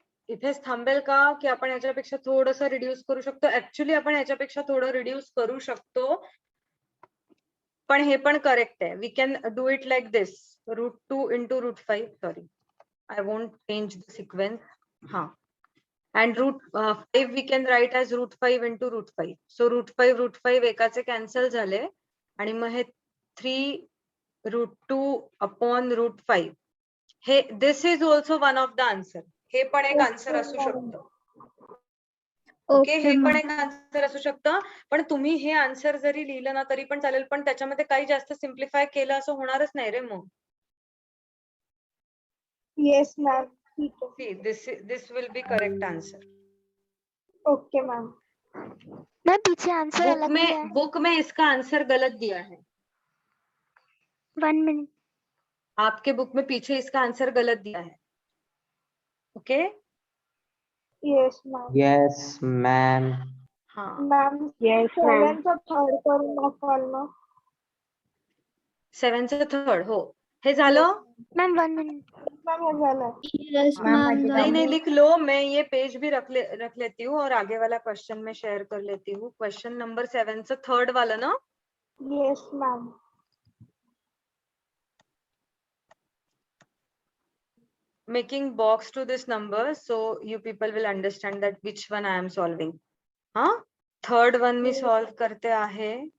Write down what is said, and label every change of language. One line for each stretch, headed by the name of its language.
Marathi: इथेच थांबेल का की आपण याच्यापेक्षा थोडंसं रिड्यूस करू शकतो? ऍक्च्युली आपण याच्यापेक्षा थोडं रिड्यूस करू शकतो, पण हे पण करेक्ट आहे.
English: We can do it like this. √2 into √5. Sorry, I won't change the sequence. हाँ. And √5 we can write as √5 into √5.
Marathi: So √5 एकाचे कॅन्सल झाले आणि मग हे 3 √2 upon √5.
English: हे this is also one of the answer.
Marathi: हे पण एक आन्सर असू शकतं. ओके, हे पण एक आन्सर असू शकतं. पण तुम्ही हे आन्सर जरी लिहिलं ना तरी पण चालेल, पण त्याच्यामध्ये काही जास्त सिम्प्लिफाय केलं असं होणारच नाही रे मग.
English: Yes ma'am.
Hindi: ठीक है.
English: See, this will be correct answer. Okay ma'am.
Hindi: मैं पीछे आंसर अलग दिया है. बुक में इसका आंसर गलत दिया है.
English: 1 minute.
Hindi: आपके बुक में पीछे इसका आंसर गलत दिया है.
English: Okay. Yes ma'am. Yes ma'am.
Hindi: हाँ.
English: Ma'am Yes, ma'am.
Marathi: 7 चा थर्ड करून दाखवाल ना? 7 चं थर्ड. हो, हे झालं.
English: Ma'am 1 minute.
Marathi: मैम हे झालं.
English: Yes, Ma'am, ma'am.
Hindi: नहीं नहीं लिख लो. मैं ये पेज भी रख लेती हूँ और आगे वाला क्वेश्चन में शेयर कर लेती हूँ.
Marathi: क्वेश्चन नंबर 7 चं थर्ड वाला ना.
English: Yes ma'am. Making box to this number so you people will understand that which one I am solving.
Marathi: हाँ, थर्ड वन मी सॉल्व करते आहे.